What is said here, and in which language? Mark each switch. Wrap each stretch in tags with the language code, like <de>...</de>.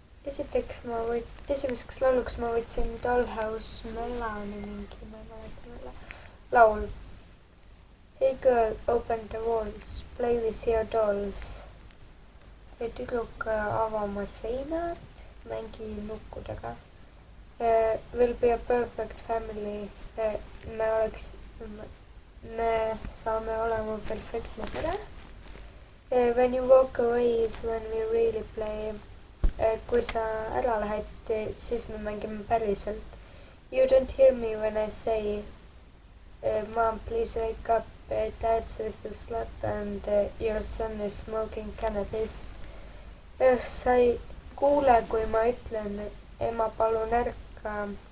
<et>Esimeseks lauluks ma võtsin Dollhouse Melani mingi, ma ei mäleta meile, laul.</et> <en>Hey girl, open the walls, play with your dolls.</en> <et>Tüdruk avama seinad, mängi nukkudega.</et> <en>Will be a perfect family.</en> <et>Me saame olema perfektne pere.</et> <en>When you walk away is when we really play.</en> <et>Kui sa ära lähed, siis me mängime päriselt.</et> <en>You don't hear me when I say Mom, please wake up. Dad's with a slut and your son is smoking cannabis.</en> <et>Sa ei kuule, kui ma ütlen, ema, palun ärka.</et>